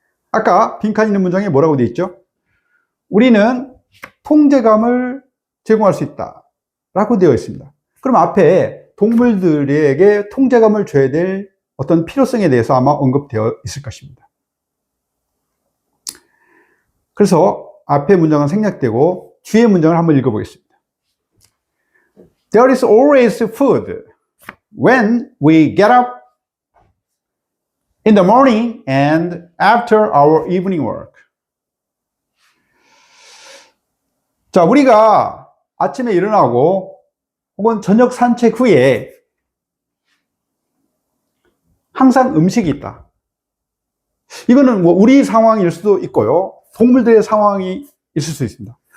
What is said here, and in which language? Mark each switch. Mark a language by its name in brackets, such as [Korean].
[Korean] 아까 빈칸 있는 문장에 뭐라고 되어 있죠? 우리는 통제감을 제공할 수 있다 라고 되어 있습니다. 그럼 앞에 동물들에게 통제감을 줘야 될 어떤 필요성에 대해서 아마 언급되어 있을 것입니다. 그래서 앞에 문장은 생략되고 뒤에 문장을 한번 읽어보겠습니다. [English] There is always food when we get up in the morning and after our evening work. [Korean] 자, 우리가 아침에 일어나고 혹은 저녁 산책 후에 항상 음식이 있다. 이거는 뭐 우리 상황일 수도 있고요. 동물들의 상황이 있을 수 있습니다.